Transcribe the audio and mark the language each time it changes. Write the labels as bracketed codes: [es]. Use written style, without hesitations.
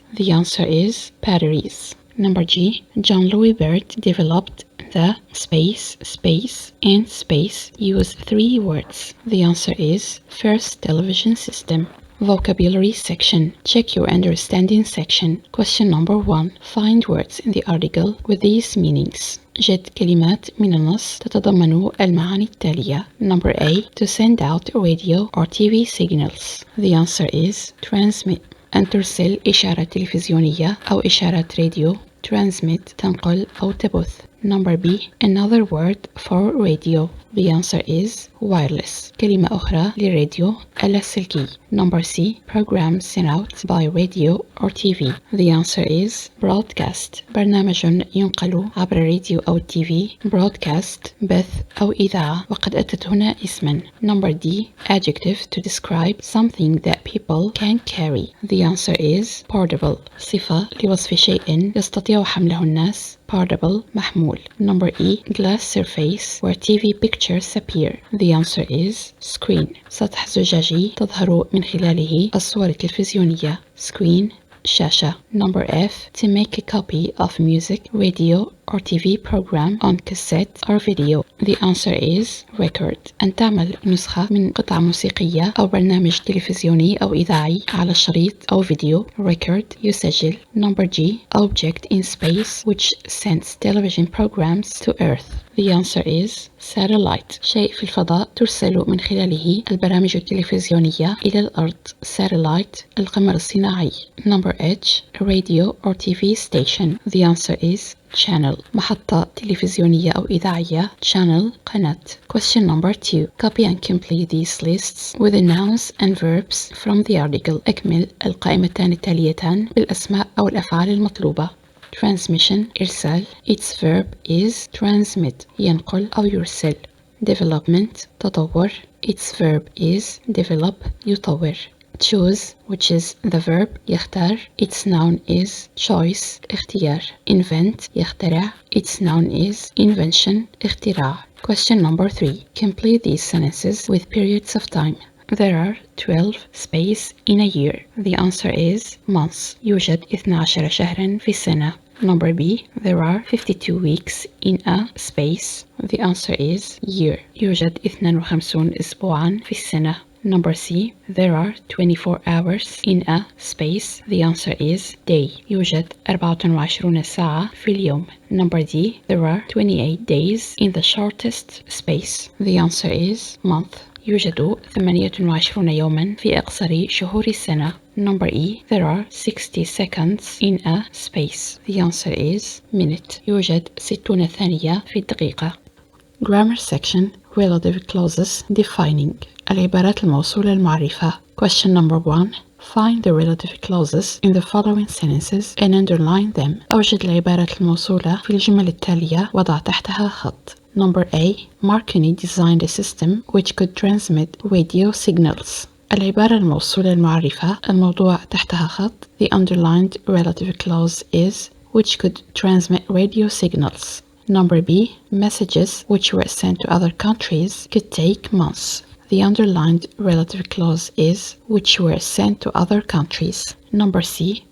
[en] The answer is batteries. Number G. John Louis Baird developed the space, and space. Use 3 words. The answer is first television system. Vocabulary section. Check your understanding section. Question number 1. Find words in the article with these meanings. [ar] جد كلمات من النص تتضمن المعاني التالية. [en] Number A. To send out radio or TV signals. The answer is transmit. [ar] أن ترسل إشارة تلفزيونية أو إشارة راديو. [en] Transmit. [ar] تنقل أو تبث. [en] Number B. Another word for radio. The answer is wireless. [ar] كلمة أخرى للراديو اللاسلكي. [en] Number C. Program sent out by radio or TV. The answer is broadcast. [ar] برنامج ينقل عبر الراديو أو التي في. Broadcast بث أو إذاعة، وقد أتت هنا اسما. [en] Number D. Adjective to describe something that people can carry. The answer is portable. [ar] صفة لوصف شيء يستطيع حمله الناس. [en] Portable محمول. Number E. Glass surface where TV pictures appear. The answer is screen. [ar] سطح زجاجي تظهر من خلاله الصور التلفزيونية. Screen شاشة. [en] Number F. To make a copy of music, radio or TV program on cassette or video. The answer is record. [ar] أن تعمل نسخة من قطعة موسيقية أو برنامج تلفزيوني أو إذاعي على شريط أو فيديو. [en] Record يسجل. Number G. Object in space which sends television programs to Earth. The answer is satellite. [ar] شيء في الفضاء ترسل من خلاله البرامج التلفزيونية إلى الأرض. Satellite القمر الصناعي. [en] Number H. Radio or TV station. The answer is channel. [ar] محطة تلفزيونية أو إذاعية. [en] Channel قناة. Question number 2. Copy and complete these lists with the nouns and verbs from the article. [ar] أكمل القائمتان التاليتان بالأسماء أو الأفعال المطلوبة. [en] Transmission إرسال. Its verb is transmit [ar] ينقل أو يرسل. [en] Development تطور. Its verb is develop يطور. Choose which is the verb يختار. Its noun is choice اختيار. Invent يخترع. Its noun is invention اختراع. Question number 3. Complete these sentences with periods of time. There are 12 space in a year. The answer is months. [ar] يوجد 12 شهرا في السنة. [en] Number B. There are 52 weeks in a space. The answer is year. [ar] يوجد 52 أسبوعا في السنة. [en] Number C. There are 24 hours in a space. The answer is day. [ar] يوجد 24 ساعة في اليوم. [en] Number D. There are 28 days in the shortest space. The answer is month. [ar] يوجد 28 يوما في أقصر شهور السنة. [en] Number E. There are 60 seconds in a space. The answer is minute. [ar] يوجد 60 ثانية في الدقيقة. [en] Grammar section. Relative clauses defining. [ar] العبارات الموصولة المعرفة. [en] Question number 1. Find the relative clauses in the following sentences and underline them. [ar] أوجد العبارات الموصولة في الجمل التالية وضع تحتها خط. [en] Number A. Marconi designed a system which could transmit radio signals. [ar] العبارة الموصولة المعرفة الموضوع تحتها خط. [en] The underlined relative clause is which could transmit radio signals. Number B. Messages which were sent to other countries could take months. The underlined relative clause is which were sent to other countries. Number C.